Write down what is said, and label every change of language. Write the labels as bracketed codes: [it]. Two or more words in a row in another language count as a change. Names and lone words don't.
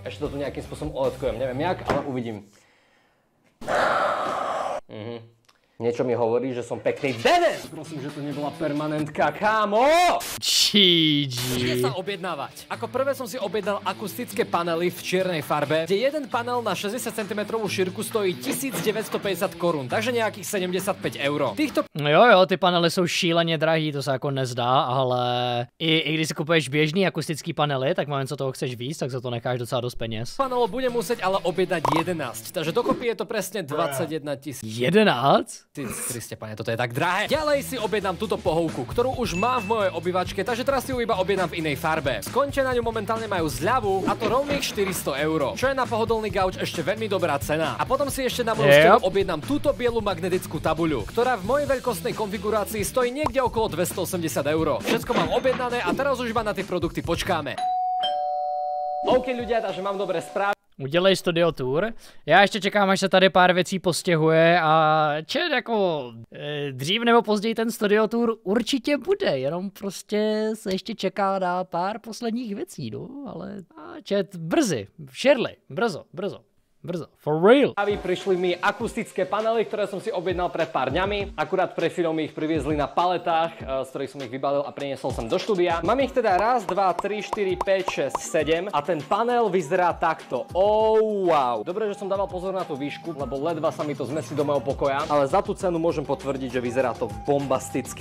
[sk] Ešte to tu nejakým spôsobom oletkujem, neviem jak, ale uvidím. Niečo mi hovorí, že som pekný dedes. Prosím, že to nebola permanentka, kámo. GG. Sa objednávať. Ako prvé som si objednal akustické panely v čiernej farbe, kde jeden panel na 60 cm šírku stojí 1950 korun, takže nejakých 75 €. [cs] Jo, ty panely jsou šíleně drahý, to se jako nezdá, ale i když si kupuješ běžný akustický panely, tak moment, co toho chceš víc, tak za to necháš docela dost peněz. [sk] Panelov budem musieť ale objednať 11, takže dokopy je to presne 21 000. 11? Kriste, pane, toto je tak drahé. Ďalej si objednám túto pohovku, ktorú už mám v mojej obývačke, takže teraz si ju iba objednám v inej farbe. Skonče na ňu momentálne majú zľavu a to rovných 400 €, čo je na pohodlný gauč ešte veľmi dobrá cena. A potom si ešte na moju stenu objednám túto bielu magnetickú tabuľu, ktorá v mojej veľkostnej konfigurácii stojí niekde okolo 280 €. Všetko mám objednané a teraz už iba na tie produkty počkáme. OK ľudia, takže mám dobré správy. [cs] Udělej studio tour. Já ještě čekám, až se tady pár věcí postěhuje a jako dřív nebo později ten [en] studio tour [cs] určitě bude, jenom prostě se ještě čeká na pár posledních věcí, no, ale brzy, Shirley, brzo. [en] For real. [sk] Prišli mi akustické panely, ktoré som si objednal pred pár dňami. Akurát pre chvíľou mi ich priviezli na paletách, z ktorých som ich vybalil a priniesol som do štúdia. Mám ich teda 1, 2, 3, 4, 5, 6, 7 a ten panel vyzerá takto. Wow. Dobre, že som dával pozor na tú výšku, lebo ledva sa mi to zmestí do mojho pokoja, ale za tú cenu môžem potvrdiť, že vyzerá to bombasticky.